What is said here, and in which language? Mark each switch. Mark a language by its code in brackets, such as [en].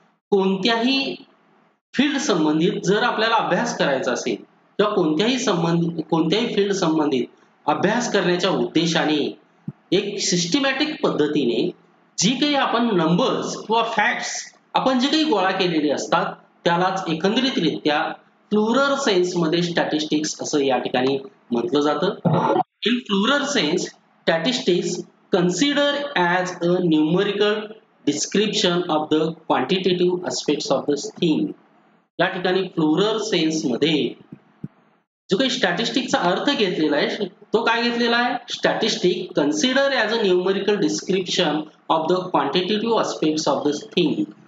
[mr] कोणत्याही फील्ड संबंधित जर आपल्याला अभ्यास करायचा असेल किंवा कोणत्याही फील्ड संबंधित अभ्यास करण्याच्या उद्देशाने एक सिस्टमॅटिक पद्धतीने जी काही आपण नंबर्स किंवा फॅक्ट्स आपण जे काही गोळा केलेले असतात त्यालाच एकंदरीतरित्या प्लुरल सेन्स मध्ये स्टॅटिस्टिक्स असं या ठिकाणी म्हटलं जातं. [en] In plural sense statistics consider as a numerical description of the quantitative aspects of the thing. [mr] या ठिकाणी प्लुरल सेन्स मध्ये जो काही स्टॅटिस्टिक्सचा अर्थ घेतलेला आहे तो काय घेतलेला आहे? [en] Statistic consider as a numerical description of the quantitative aspects of the thing.